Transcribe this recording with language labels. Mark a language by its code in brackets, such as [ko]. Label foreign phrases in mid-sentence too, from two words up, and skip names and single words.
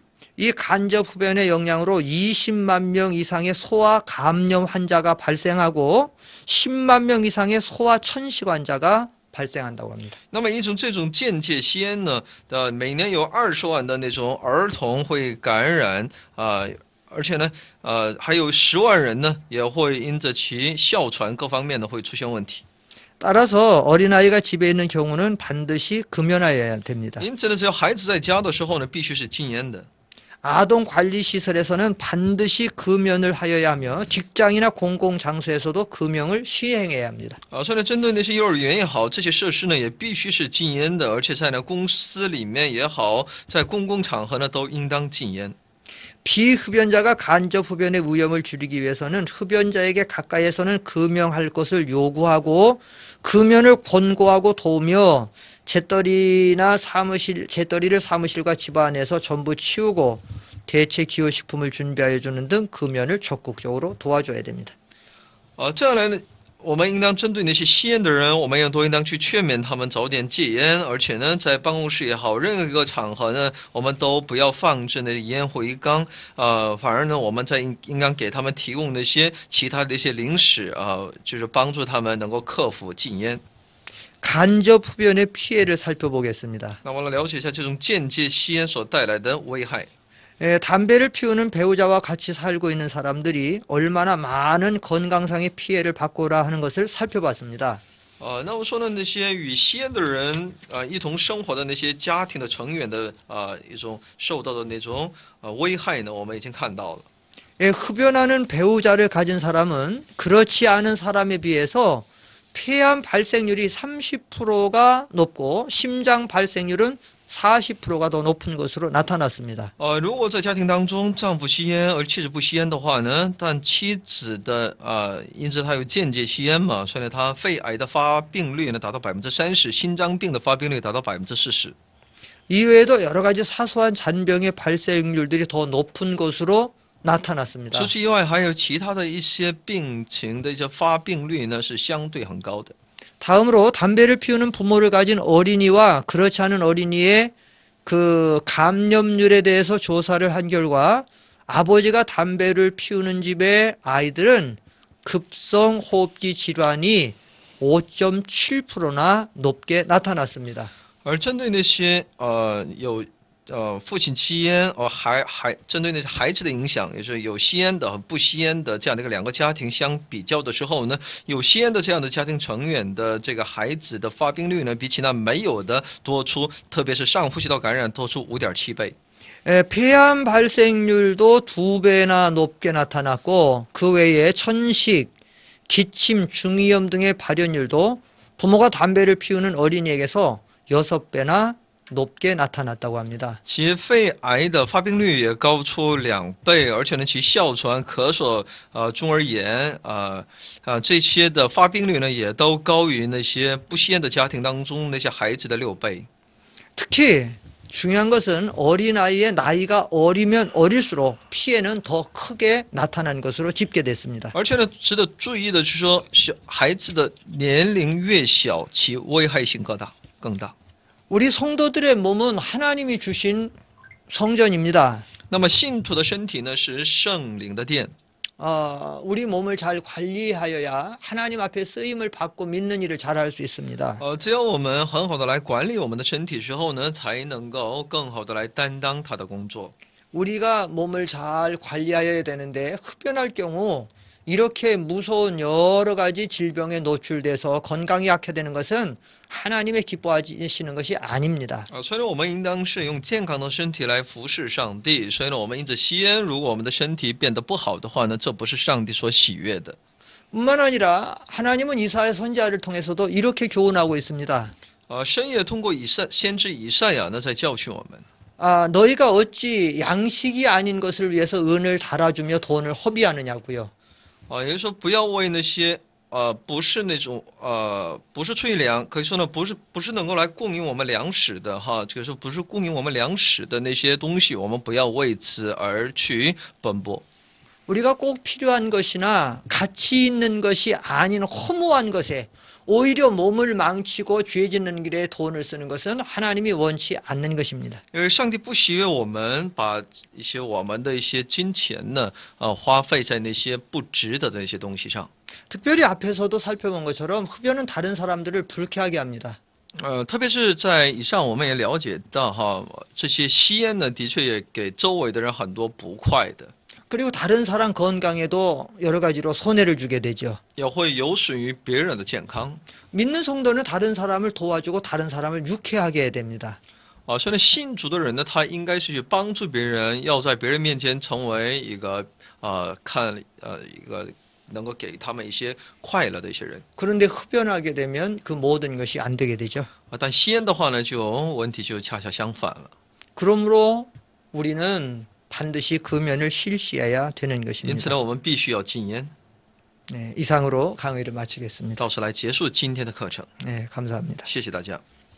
[ko] 이 간접 흡연의 영향으로 20만 명 이상의 소아 감염 환자가 발생하고 10만 명 이상의 소아 천식 환자가 발생한다고 합니다. [zh] 那么这种间接吸烟呢，每年有20万的那种儿童会感染而且呢，还有10万人呢，也会因着其哮喘各方面呢会出现问题。 [ko] 따라서 어린아이가 집에 있는 경우는 반드시 금연하여야 됩니다. [zh] 因此呢，只要孩子在家的时候呢，必须是禁烟的。 [ko] 아동 관리 시설에서는 반드시 금연을 하여야 하며 직장이나 공공 장소에서도 금연을 시행해야 합니다. [zh] 所以呢，针对那些幼儿园也好，这些设施呢也必须是禁烟的，而且在公司里面也好，在公共场合呢都应当禁烟。 [ko] 비흡연자가 간접 흡연의 위험을 줄이기 위해서는 흡연자에게 가까이에서는 금연할 것을 요구하고 금연을 권고하고 도우며 재떨이를 사무실과 집안에서 전부 치우고 대체 기호식품을 준비하여 주는 등 금연을 적극적으로 도와줘야 됩니다. [zh] 这样来呢，我们应当针对那些吸烟的人，我们也都应当去劝勉他们早点戒烟，而且呢，在办公室也好，任何一个场合呢，我们都不要放置那烟灰缸，反而呢，我们应当给他们提供那些其他的一些零食就是帮助他们能够克服禁烟。 [ko] 간접 흡연의 피해를 살펴보겠습니다. [zh] 那我们来了解一下这种间接吸烟所带来的危害。 [ko] 담배를 피우는 배우자와 같이 살고 있는 사람들이 얼마나 많은 건강상의 피해를 받고라 하는 것을 살펴봤습니다. [zh] 那我说呢，那些与吸烟的人一同生活的那些家庭的成员的一种受到的那种危害呢，我们已经看到了。 [ko] 흡연하는 배우자를 가진 사람은 그렇지 않은 사람에 비해서 폐암 발생률이 30%가 높고 심장 발생률은 40%가 더 높은 것으로 나타났습니다. [zh] 如果在家庭当中丈夫吸烟而妻子不吸烟的话呢，但妻子的因此她有间接吸烟嘛，所以呢，她肺癌的发病率呢达到30%，心脏病的发病率达到40%。 [ko] 이외에도 여러 가지 사소한 잔병의 발생률들이 더 높은 것으로 나타났습니다. [zh] 除此以外，还有其他的一些病情的一些发病率呢是相对很高的。 [ko] 다음으로 담배를 피우는 부모를 가진 어린이와 그렇지 않은 어린이의 그 감염률에 대해서 조사를 한 결과 아버지가 담배를 피우는 집의 아이들은 급성 호흡기 질환이 5.7%나 높게 나타났습니다. [zh] 而针对那些有父亲吸烟，针对那些孩子的影响，也就是有吸烟的和不吸烟的这样的一个两个家庭相比较的时候呢，有吸烟的这样的家庭成员的这个孩子的发病率呢，比起那没有的多出，特别是上呼吸道感染多出5.7倍。 [ko] 폐암 발생률도 2배나 높게 나타났고 그 외에 천식, 기침, 중이염 등의 발현율도 부모가 담배를 피우는 어린이에게서 6배나 높게 나타났다고 합니다. [zh] 其肺癌的发病率也高出2倍，而且呢，其哮喘、咳嗽、中耳炎这些的发病率呢，也都高于那些不吸烟的家庭当中那些孩子的6倍。 [ko] 특히 중요한 것은 어린아이의 나이가 어리면 어릴수록 피해는 더 크게 나타난 것으로 집계됐습니다. [zh] 而且呢，值得注意的是说，孩子的年龄越小，其危害性更大。 [ko] 우리 성도들의 몸은 하나님이 주신 성전입니다. [zh] 那么信徒的身体呢，是圣灵的殿。 [ko] 우리 몸을 잘 관리하여야 하나님 앞에 쓰임을 받고 믿는 일을 잘 할 수 있습니다. [zh] 只有我们很好的来管理我们的身体之后呢，才能够更好的来担当他的工作。 [ko] 우리가 몸을 잘 관리하여야 되는데 흡연할 경우 이렇게 무서운 여러 가지 질병에 노출돼서 건강이 악화되는 것은 하나님의 기뻐하시는 것이 아닙니다. [zh] 所以呢，我们应当是用健康的身体来服侍上帝。所以呢，我们因着吸烟，如果我们的身体变得不好的话呢，这不是上帝所喜悦的。 [ko] 뿐만 아니라 하나님은 이사야 선지자를 통해서도 이렇게 교훈하고 있습니다. [zh] 神也通过先知以赛亚呢，在教训我们。 [ko] 너희가 어찌 양식이 아닌 것을 위해서 은을 달아주며 돈을 허비하느냐고요. [zh] 也就是说，不要为那些不是那种不是出于可以说呢，不是能够来供应我们粮食的哈，这个时候不是供应我们粮食的那些东西，我们不要为此而去奔波。 [ko] 우리가 꼭 필요한 것이나 가치 있는 것이 아닌 허무한 것에 오히려 몸을 망치고 죄 짓는 길에 돈을 쓰는 것은 하나님이 원치 않는 것입니다. [zh] 因为上帝不喜悦我们把我们的一些金钱呢，花费在那些不值得的那些东西上。 [ko] 특별히 앞에서도 살펴본 것처럼 흡연은 다른 사람들을 불쾌하게 합니다. [zh] 特别是在以上我们也了解到哈，这些吸烟呢，的确也给周围的人很多不快的。 [ko] 그리고 다른 사람 건강에도 여러 가지로 손해를 주게 되죠. [zh] 也会有损于别人的健康。 [ko] 믿는 성도는 다른 사람을 도와주고 다른 사람을 유쾌하게 해야 됩니다. [zh] 所以呢，信主的人呢，他应该是去帮助别人，要在别人面前成为一个一个能够给他们一些快乐的一些人。 [ko] 그런데 흡연하게 되면 그 모든 것이 안 되게 되죠. [zh] 但吸烟的话呢，问题就恰恰相反了。 [ko] 그러므로 우리는 반드시 그 면을 실시해야 되는 [zh] 因此 [ko] 것입니다. [zh] 呢，我们必须要禁烟。 [ko] 네, 이상으로 강의를 마치겠습니다. [zh] 到此来结束今天的课程， [ko] 네, 감사합니다. [zh] 谢谢大家。